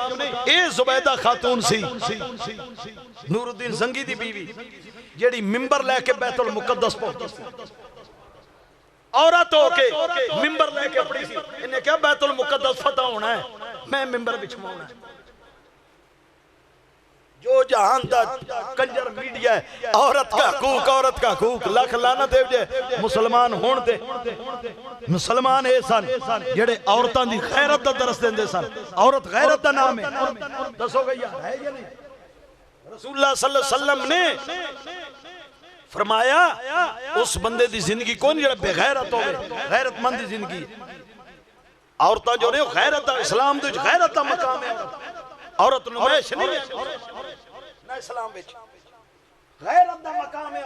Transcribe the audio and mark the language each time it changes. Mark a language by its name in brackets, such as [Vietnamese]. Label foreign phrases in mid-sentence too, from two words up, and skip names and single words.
[Punjabi] اے زبیدہ خاتون سی نورالدین زنگی دی بیوی جیہڑی منبر لے کے بیت المقدس پہنچی، عورت ہو کے منبر لے کے پڑی سی. اِنہیں کیہا بیت المقدس فتح ہونا ہے، میں منبر بچھوانا ہے. جو جہان دا کنجر میڈیا ہے, [Urdu] عورت کا حقوق [Punjabi] لکھ لعنت ہے. مسلمان ہوݨ تے مسلمان اے سن جیہڑے عورتاں دی غیرت دا درس دیندے سن. عورت غیرت دا نام ہے، دسوگے یار ہے یا نہیں? رسول اللہ [Arabic] صلی اللہ علیہ وسلم [Punjabi] نے فرمایا اُس بندے دی زندگی کون جیہڑا بے غیرت ہووے، غیرت مند دی زندگی. عورتاں جو نے غیرت دا اسلام دے غیرت دا مقام ہے. عورت نمائش نہیں ہے نا اسلام وِچ، غیرت دا مقام ہے.